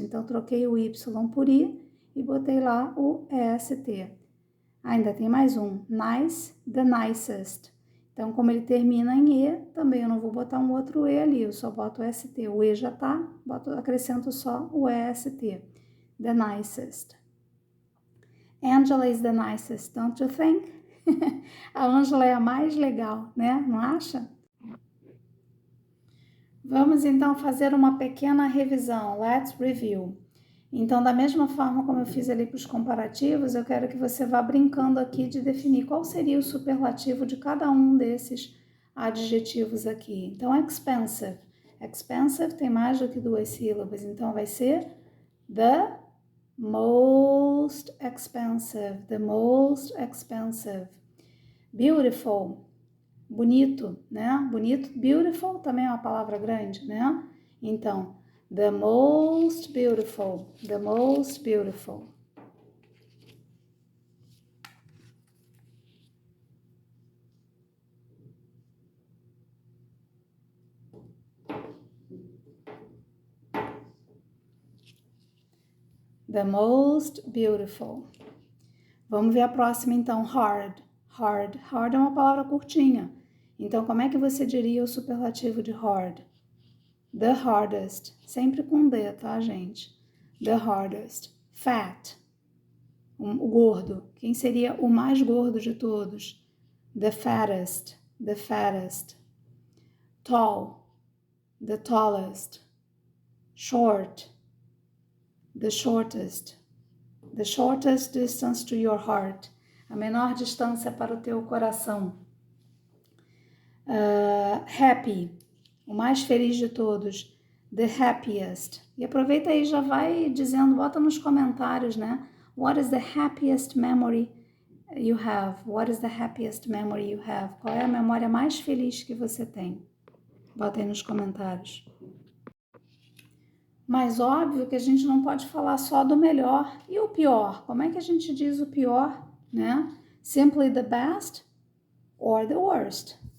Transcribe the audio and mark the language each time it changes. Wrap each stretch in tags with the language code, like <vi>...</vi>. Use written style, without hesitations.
<pt>Então, troquei o Y por I e botei lá o EST. Ainda tem mais um, nice, the nicest. Então, como ele termina em E, também eu não vou botar um outro E ali, eu só boto o ST. O E já tá, acrescento só o EST.</pt> <en>The nicest. Angela is the nicest, don't you think?</en> <pt>A Angela é a mais legal, né? Não acha? Vamos então fazer uma pequena revisão.</pt> <en>Let's review.</en> <pt>Então, da mesma forma como eu fiz ali para os comparativos, eu quero que você vá brincando aqui de definir qual seria o superlativo de cada um desses adjetivos aqui. Então, expensive. Expensive tem mais do que 2 sílabas, então vai ser</pt> <en>the most expensive. The most expensive. Beautiful.</en> <pt>Bonito, né? Bonito, beautiful também é uma palavra grande, né?</pt> <en>Então, the most beautiful, the most beautiful. The most beautiful.</en> <pt>Vamos ver a próxima então, hard. Hard. Hard é uma palavra curtinha. Então, como é que você diria o superlativo de hard?</pt> <en>The hardest.</en> <pt>Sempre com D, tá, gente? The hardest. Fat. O gordo. Quem seria o mais gordo de todos?</pt> <en>The fattest. The fattest. Tall. The tallest. Short. The shortest. The shortest distance to your heart.</en> <pt>A menor distância para o teu coração. Happy. O mais feliz de todos.</pt> <en>The happiest.</en> <pt>E aproveita aí, já vai dizendo, bota nos comentários, né?</pt> <en>What is the happiest memory you have? What is the happiest memory you have?</en> <pt>Qual é a memória mais feliz que você tem? Bota aí nos comentários. Mas óbvio que a gente não pode falar só do melhor e o pior. Como é que a gente diz o pior, né?</pt> <en>Simply the best or the worst.</en>